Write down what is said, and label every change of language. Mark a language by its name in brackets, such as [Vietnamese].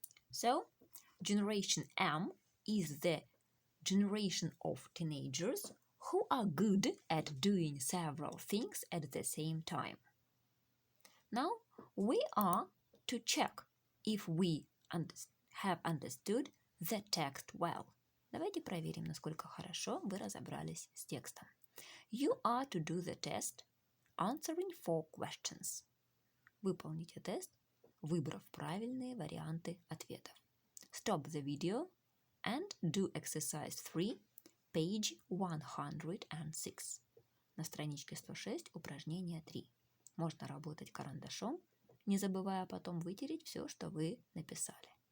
[English] So, Generation M is the generation of teenagers who are good at doing several things at the same time. Now, we are to check if we have understood the text well. [Russian] Давайте проверим, насколько хорошо вы разобрались с текстом. [English] You are to do the test, answering 4 questions. [Russian] Выполните тест, выбрав правильные варианты ответов. [English] Stop the video and do exercise 3, page 106. [Russian] На страничке 106 упражнение 3. Можно работать карандашом, не забывая потом вытереть все, что вы написали.